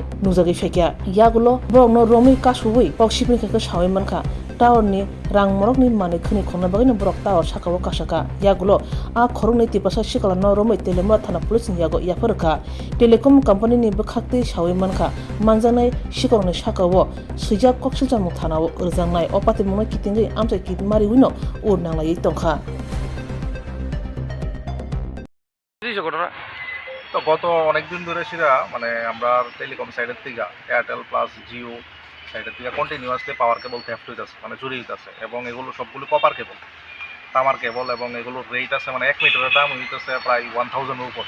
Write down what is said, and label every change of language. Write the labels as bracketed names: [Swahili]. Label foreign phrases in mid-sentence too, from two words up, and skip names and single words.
[Kok Borok] nujagi fekya yagulo borokno romi kasui oksipni keke sawi manka tower ni rang morok ni mane khni khona bagino borok tower sakawo kasaka yagulo a khorong ni tipasa sikala no romi telemura thana police ni yago yafarka [English] telecom company [Kok Borok] ni bukhakti sawi manka manjanai sikorni sakawo suja koksil jamuk thanawo urjangnai opati mona kitingi amchai kit mari wino ur nanglai tongkha [Bangla] তো গত অনেকদিন ধরে সেটা মানে আমরা টেলিকম সাইডের থেকে এয়ারটেল প্লাস জিও সাইডের থেকে কন্টিনিউয়াসলি [English] power cable theft [Bangla] হইতেছে মানে চুরি হইতেছে এবং এগুলো সবগুলো [English] copper cable [Bangla] তামার কেবল এবং এগুলোর রেট আছে মানে 1 মিটারের দাম হইতেছে প্রায় 1000-এর উপর।